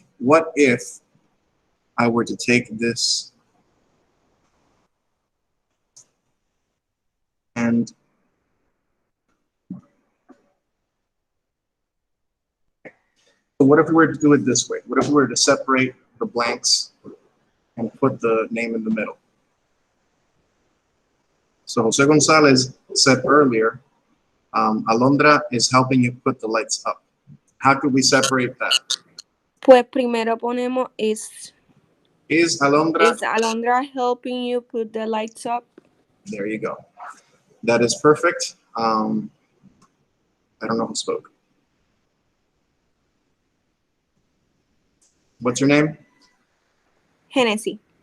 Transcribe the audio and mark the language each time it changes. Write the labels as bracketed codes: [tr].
[en] What if I were to take this and so what if we were to do it this way? What if we were to separate the blanks and put the name in the middle? So Jose Gonzalez said earlier, Alondra is helping you put the lights up. How could we separate that? [es] Pues primero ponemos is [en] Is Alondra? Alondra helping you put the lights up? There you go. That is perfect. I don't know who spoke. What's your name? Hennessy.